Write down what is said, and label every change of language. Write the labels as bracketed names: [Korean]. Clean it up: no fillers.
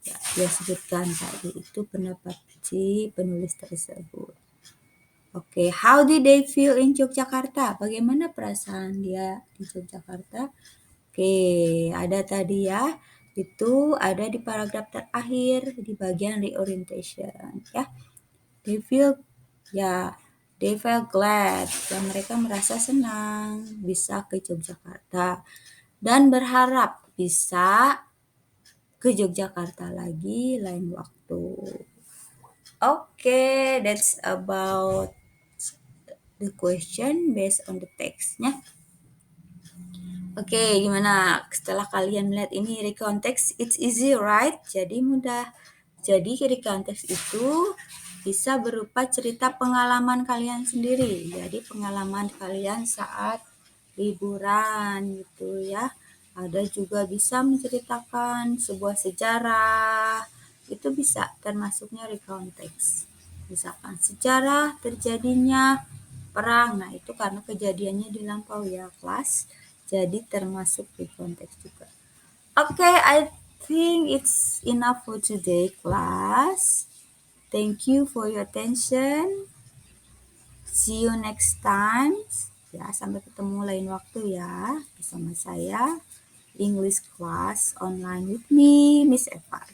[Indonesian] Ya, dia sebutkan tadi itu pendapat si penulis tersebut. [English] Oke, how did they feel in Yogyakarta? [Indonesian] Bagaimana perasaan dia di Yogyakarta? Oke, ada tadi ya. Itu ada di paragraf terakhir di bagian reorientation ya. [English] They feel ya, they felt glad, [Indonesian] dan mereka merasa senang bisa ke Yogyakarta dan berharap bisa ke Yogyakarta lagi lain waktu. [English] Oke, that's about the question based on the text-nya. [Indonesian] Oke, gimana setelah kalian melihat ini recount text? [English] It's easy, right? [Indonesian] Jadi mudah. Jadi recount text itu bisa berupa cerita pengalaman kalian sendiri. Jadi pengalaman kalian saat liburan gitu ya. Ada juga bisa menceritakan sebuah sejarah, itu bisa termasuknya recount text. Misalkan sejarah terjadinya perang, nah itu karena kejadiannya di lampau ya kelas, jadi termasuk recount text juga. [English] Okay, I think it's enough for today class. Thank you for your attention. See you next time. [Indonesian] Ya, sampai ketemu lain waktu ya bersama saya. [English] English class online with me, Miss Eva.